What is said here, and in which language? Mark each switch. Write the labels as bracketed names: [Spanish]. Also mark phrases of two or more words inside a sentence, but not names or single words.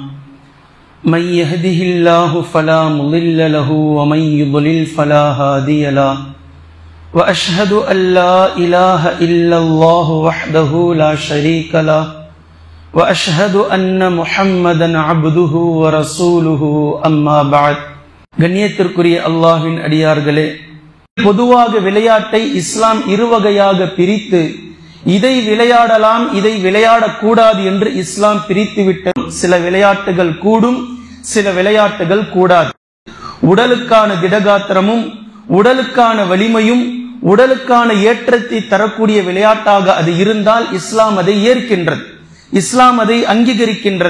[Arabic] من يهده الله فلا مضل له ومن يضلل فلا هادي له وأشهد أن لا إله إلا الله وحده لا شريك له وأشهد أن محمدا عبده ورسوله أما بعد. [Tamil] கண்ணியத்திற்குரிய அல்லாஹ்வின் அடியார்களே, பொதுவாக விளையாட்டை இஸ்லாம் இருவகையாக பிரித்து இதை விளையாடலாம் இதை விளையாடக்கூடாது என்று இஸ்லாம் பிரித்துவிட்டது. சில விளையாட்டுகள் கூடும், சில விளையாட்டுகள் கூடாது. உடலுக்கான திடகாத்திரமும் உடலுக்கான வலிமையும் உடலுக்கான ஏற்றத்தை தரக்கூடிய விளையாட்டாக அது இருந்தால் இஸ்லாம் அதை ஏற்கின்றது, இஸ்லாம் அதை அங்கீகரிக்கின்றது.